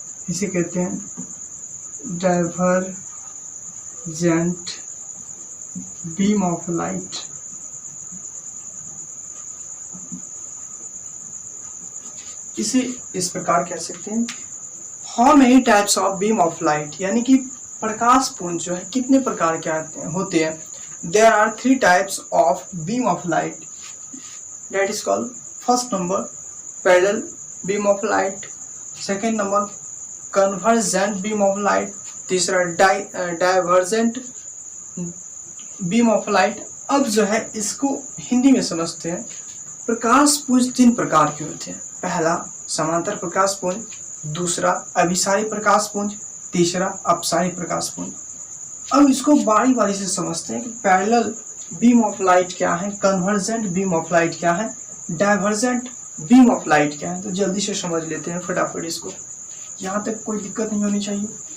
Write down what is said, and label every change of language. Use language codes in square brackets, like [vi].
[hi] इसे कहते हैं डाइवर्जेंट बीम ऑफ लाइट। इसे इस प्रकार कह सकते हैं [en] how many types of beam of light, [hi] यानी कि प्रकाश पुंज जो है कितने प्रकार के होते हैं। [en] There are 3 types of beam of light, that is called first number parallel beam of light, second number convergent beam of light, [hi] तीसरा [en] divergent beam of light। [hi] अब जो है इसको हिंदी में समझते हैं। प्रकाश पुंज 3 प्रकार के होते हैं। पहला समांतर प्रकाश पुंज, दूसरा अभिसारी प्रकाश पुंज, तीसरा अपसारी प्रकाश पुंज। अब इसको बारी बारी से समझते हैं कि पैरेलल बीम ऑफ लाइट क्या है, कन्वर्जेंट बीम ऑफ लाइट क्या है, डाइवर्जेंट बीम ऑफ लाइट क्या है। तो जल्दी से समझ लेते हैं फटाफट इसको, यहाँ तक कोई दिक्कत नहीं होनी चाहिए।